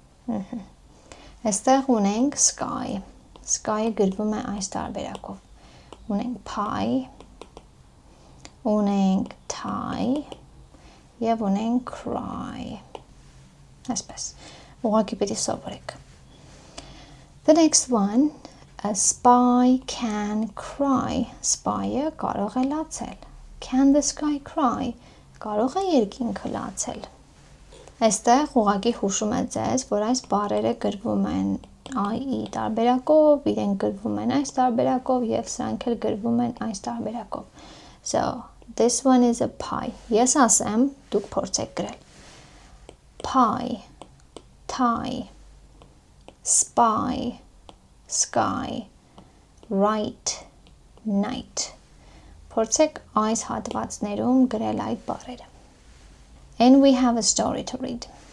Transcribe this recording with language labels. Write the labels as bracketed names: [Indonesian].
[Armenian] Այստեղ ունենք sky. Sky-ը գրվում է այս տարբերակով։ Ունենք pie, ունենք tie, եւ ունենք cry. Այսպես։ Ուղղակի պիտի սովորեք։ [English] The next one, a spy can cry. [Armenian] Spy-ը կարող է լացել. [English] Can the sky cry? [Armenian] Կարող է երկինքը լացել։ Այստեղ ուղղակի հուշում է ձեզ, որ այս բառերը գրվում են I-ի տարբերակով, իրենք գրվում են այս տարբերակով եւ սրանք էլ գրվում են այս տարբերակով։ [English] So, this one is a pie. [Armenian] Ես ասեմ, դուք փորձեք գրել։ Pie, tie, spy, sky, right, night. Փորձեք այս հատվածներում գրել այդ բառերը։ [English] And we have a story to read.